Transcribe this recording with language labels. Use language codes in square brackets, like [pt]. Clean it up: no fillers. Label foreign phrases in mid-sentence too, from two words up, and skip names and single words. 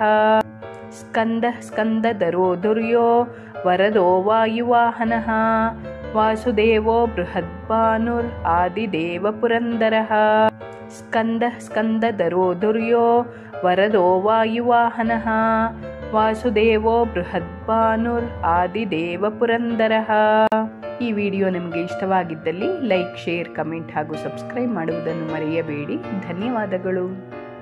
[sa] ಸ್ಕಂದ ಸ್ಕಂದಧರೋ ಧುರ್ಯೋ ವರದೋ ವಾಯುವಾಹನಃ ವಾಸುದೇವೋ ಬೃಹದ್ಭಾನುರಾದಿದೇವ ಪುರಂದರಃ. ಸ್ಕಂದ ಸ್ಕಂದಧರೋ ಧುರ್ಯೋ ವರದೋ ವಾಯುವಾಹನಃ ವಾಸುದೇವೋ ಬೃಹದ್ಭಾನುರಾದಿದೇವ ಪುರಂದರಃ. [kn] ಈ ವಿಡಿಯೋ ನಿಮಗೆ ಇಷ್ಟವಾಗಿದ್ದಲ್ಲಿ ಲೈಕ್, ಶೇರ್, ಕಮೆಂಟ್ ಹಾಗೂ ಸಬ್ಸ್ಕ್ರೈಬ್ ಮಾಡುವುದನ್ನು ಮರೆಯಬೇಡಿ. ಧನ್ಯವಾದಗಳು.